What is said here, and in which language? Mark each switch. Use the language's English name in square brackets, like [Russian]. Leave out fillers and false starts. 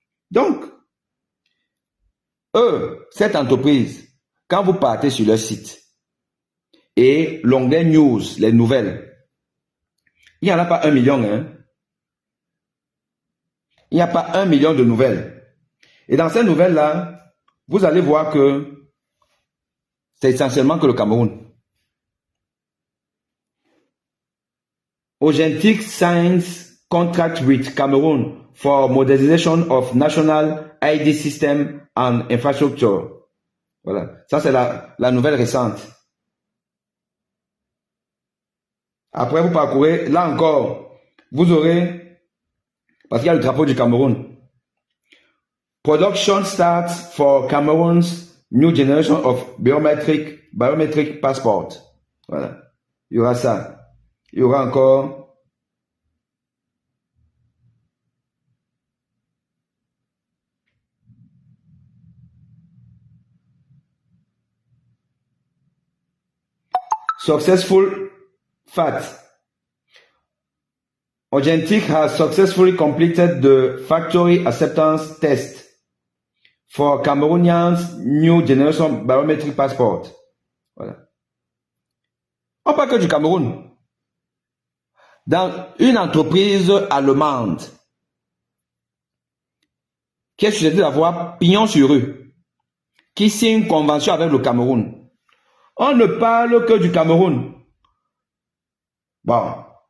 [French] Donc, eux, cette entreprise, quand vous partez sur leur site et l'onglet news, les nouvelles, il n'y en a pas 1 million, hein. Il n'y a pas 1 million de nouvelles. Et dans ces nouvelles-là, vous allez voir que c'est essentiellement que le Cameroun. [English] Ogentic signs contract with Cameroon for modernization of national ID system and infrastructure. [French] Voilà, ça c'est la nouvelle récente. Après, vous parcourez, là encore, vous aurez, parce qu'il y a le drapeau du Cameroun. [English] Production starts for Cameroon's new generation of biometric passport. [French] Voilà, il y aura ça. Il y aura encore [English] successful fact. Ogentic has successfully completed the factory acceptance test for Cameroonians new generation biometric passport. [French] Voilà. On parle que du Cameroun. Dans une entreprise allemande qui est susceptible d'avoir pignon sur rue, qui signe une convention avec le Cameroun. On ne parle que du Cameroun. Bon.